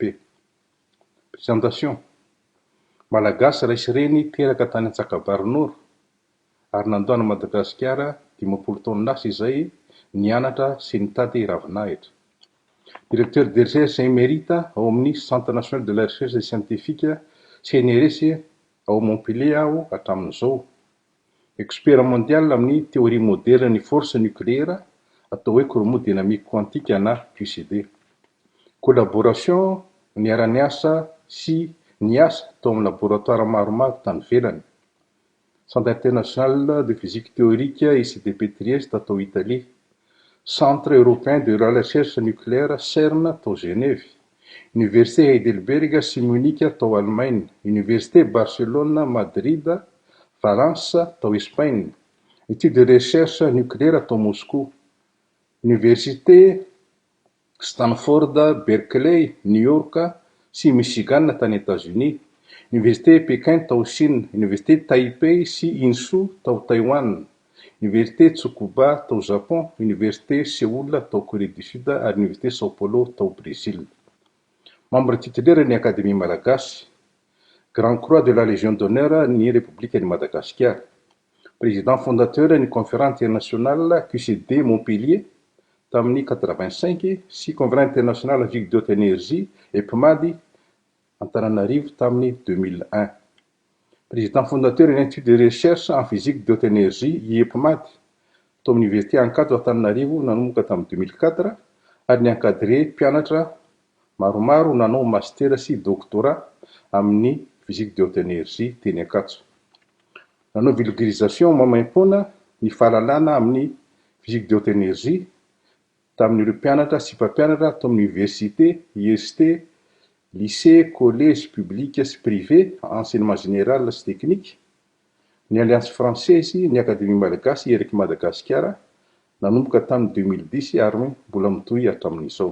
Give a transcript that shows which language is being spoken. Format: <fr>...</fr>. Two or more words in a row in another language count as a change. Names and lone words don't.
<mg>Présentation: Malagasy raisy reny teraka tany Antsakabarinoro ary nandoana Madagasikara 10 taona lasa izay nianatra sy nitady ravinahitra.</mg> <fr>Directeur de recherche émérite</fr> <mg>ao amin'ny Centre national de la recherche scientifique CNRS ao Montpellier aho hatramin'izao.</mg> <fr>Expert mondial amin'ny théorie moderne ny force nucléaire</fr> <mg>atao hoe</mg> <fr>courant dynamique quantique na QCD.</fr> <mg>Collaboration niara-niasa sy niasa tao amin'ny laboratoire maromaro tany ivelany.</mg> <fr>Centre international de physique théorique ICDP Trieste atao Italie. Centre européen de la recherche nucléaire CERN tao Genève. Université Heidelberg sy Munich tao Allemagne. Université Barcelone, Madrid, Valence tao Espagne. Étude de recherche nucléaire tao Moscou. Université Stanford, Berkeley, New York sy Michigan tany États-Unis. Université Pékin tao Chine. Université Taipei sy Insu tao Taïwan. Université Tsukuba tao Japon. Université Séoul tao Corée du Sud ary Université Sao Paulo tao Brésil. Membre titulaire ny Académie Malagasy. Grand Croix de la Légion d'honneur ny République de Madagascar. Président fondateur ny Conférence internationale QCD Montpellier tamin'ny 85 sy Conférence internationale physique de haute énergie EPMAD Antananarivo tamin'ny 2001. Président fondateur de l'Institut de recherche en physique de haute énergie IEPMAD</fr> <mg>tao amin'ny</mg> <fr>Université Ankatso Antananarivo</fr> <mg>nanomboka tamin'ny</mg> <fr>2004</fr> <mg>ary niankadré mpianatra maromaro nanao</mg> <fr>master sy doctorat amin'ny physique de haute énergie teny Ankatso.</fr> <mg>Nanao vulgarisation mamaimpoana ny fahalalana amin'ny</mg> <fr>physique de haute énergie</fr> <mg>tamin'ireo mpianatra sy mpampianatra tao amin'ny université, IST,</mg> <fr>lycée, collège public</fr> <mg>sy</mg> <fr>privé, enseignement général</fr> <mg>sy technique, ny Alliance française, ny Académie Malagasy eriky Madagasikara nanomboka tamin'ny 2010 ary mbola mitohy hatramin'izao.</mg>